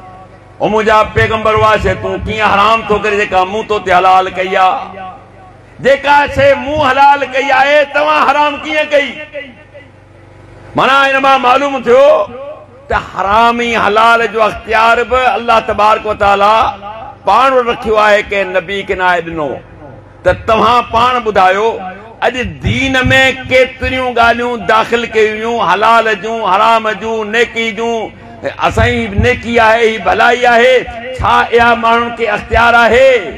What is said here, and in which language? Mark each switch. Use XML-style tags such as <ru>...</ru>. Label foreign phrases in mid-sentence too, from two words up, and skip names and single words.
<sd>ओ मुंहिंजा पैगंबर उहा शइ तूं कीअं हराम थो करे जेका मूं तो ते हलाल कई आहे। जेका शइ मूं हलाल कई आहे तव्हां हराम कीअं कई? माना इन मां मालूम थियो त हरामी हलाल जो अख़्तियार बि</sd> <ar>الله تبارك وتعالى</ar> <sd>पाण रखियो आहे, के नबी के नाहे ॾिनो। त तव्हां पाण ॿुधायो अॼु दीन में केतिरियूं ॻाल्हियूं दाख़िल कयूं, हलाल जूं, हराम जूं, नेकी जूं। असांजी नेकी आहे, ही भलाई आहे, छा इहा माण्हुनि खे अख़्तियार आहे?</sd>